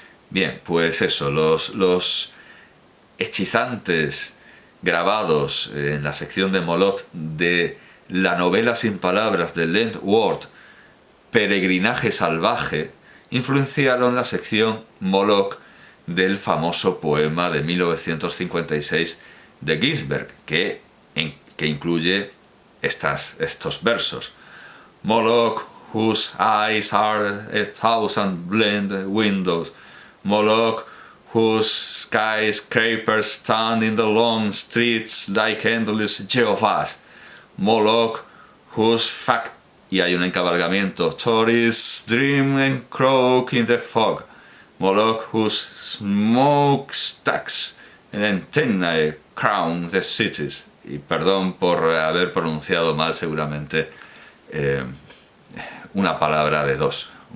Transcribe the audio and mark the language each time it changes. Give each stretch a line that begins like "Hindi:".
Spanish: Bien, pues eso, los hechizantes grabados en la sección de Moloch de la novela sin palabras de Land World, Peregrinaje salvaje, influenciaron la sección Moloch del famoso poema de 1956 de Ginsberg, que incluye estos versos.
English: Moloch, whose eyes are 1,000 blind windows. Moloch, whose skyscrapers stand in the long streets like endless Jehovah's.
Spanish: Moloch,
English: whose
Spanish: y hay un encabalgamiento.
English: Tourists dream and croak in the fog. Moloch, whose smokestacks and antennae crown the cities.
Spanish: Y perdón por haber pronunciado mal seguramente una palabra de dos.